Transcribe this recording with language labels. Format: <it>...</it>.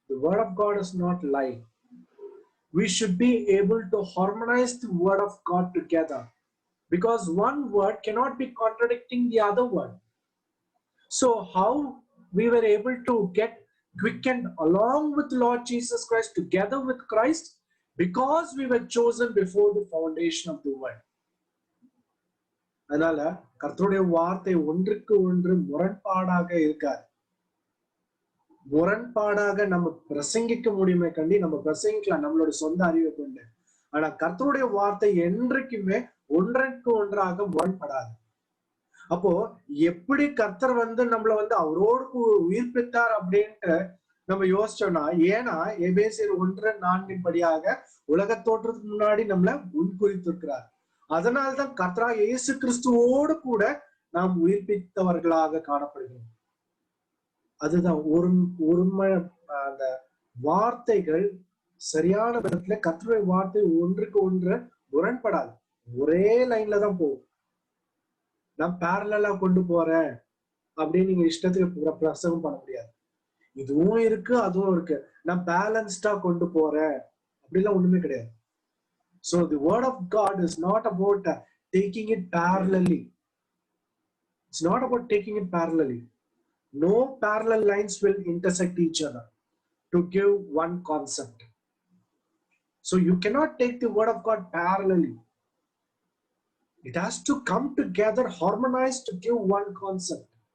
<en>The word of God is not lying. We should be able to harmonize the word of God together, because one word cannot be contradicting the other word. So how we were able to get quickened along with Lord Jesus Christ, together with Christ? Because we were chosen before the foundation of the world.</en> <ta>அதனால கர்த்தருடைய வார்த்தை ஒன்றுக்கு ஒன்று முரண்பாடாக இருக்காது. முரண்பாடாக நம்ம பிரசங்கிக்க முடியுமே கண்டி நம்ம பிரசங்கிக்கலாம் நம்மளோட சொந்த அறிவை கொண்டு. ஆனா கர்த்தருடைய வார்த்தை என்றைக்குமே ஒன்றுக்கு ஒன்றாக முரண்படாது. அப்போ எப்படி கர்த்தர் நம்மள அவரோடு உயிர்ப்பித்தார் அப்படின்ட்டு நம்ம யோசிச்சோம்னா, ஏன்னா எபேசியர் 1:4 படியாக உலக தோற்றத்துக்கு முன்னாடி நம்மள முன்குறித்திருக்கிறார். அதனால்தான் கர்த்தராகிய இயேசு கிறிஸ்துவோடு கூட நாம் உயிர்ப்பித்தவர்களாக காணப்படுகிறோம். அதுதான் ஒருமை. அந்த வார்த்தைகள் சரியான விதத்துல கர்த்தருடைய வார்த்தை ஒன்றுக்கு ஒன்று முரண்படாது, ஒரே லைன்ல தான் போகும். நான் பேரலா கொண்டு போறேன் அப்படின்னு நீங்க இஷ்டத்துக்கு பிரசங்கம் பண்ண முடியாது. இதுவும் இருக்கு அதுவும் இருக்கு. நான் பேலன்ஸ்டா கொண்டு போறேன் அப்படிலாம் ஒண்ணுமே கிடையாது.</ta> <en>So the word of God is not about taking it parallelly. It's not about taking it parallelly. No parallel lines will intersect each other to give one concept. So you cannot take the word of God parallelly. It has to come together, harmonized to give one concept.</en>